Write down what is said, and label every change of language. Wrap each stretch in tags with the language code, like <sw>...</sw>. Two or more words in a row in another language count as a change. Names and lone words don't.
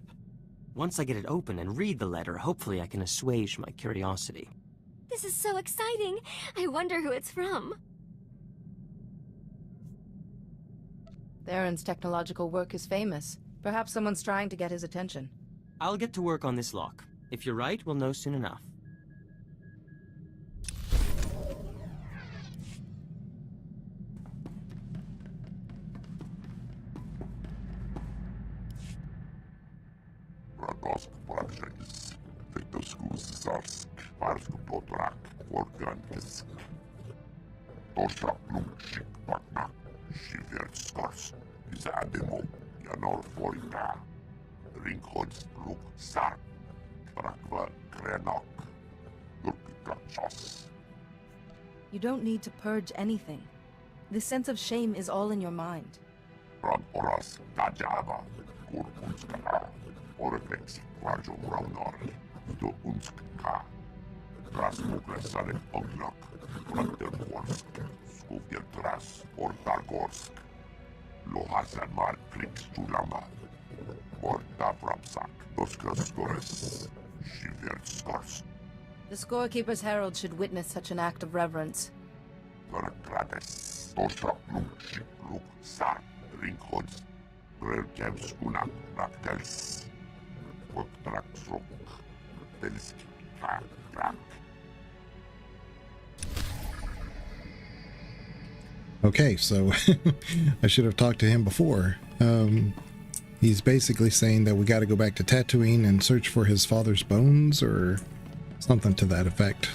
<en>Once I get it open and read the letter, hopefully I can assuage my curiosity. This is so exciting. I wonder who it's from. Theron's technological work is famous. Perhaps someone's trying to get his attention. I'll get to work on this lock. If you're right, we'll know soon enough. Radosk Projects, Victoskus Zarsk, Varsku Potrak, Organkisk, Tosha Plumchik Pakna, Shiverskars, Zademo, Janor Forika, Ringhods Luk Sark, Rakva Krenok, Lurkikachos. You don't need to purge anything. The sense of shame is all in your mind. Rad Oras Dajava, Kurkunska, Oreflex, Rajo Raunor, Do Unska, Tras Muglesaren Oglak, Fronterborsk, Skuvjeltras, Ortargorsk, Lohasan Markrix Julama, Morta Vrapsak, Doskaskores, Shiverskars, The Scorekeeper's Herald should witness such an act of reverence. Verkrades, Tosha Lukshik Luk Sar, Ringhods, Grelkevskunak, Raktels, Voktraksrok, Telski, Krak. Okay, so I should have talked to him before. He's basically saying that we got to go back to Tatooine and search for his father's bones or something to that effect.</en>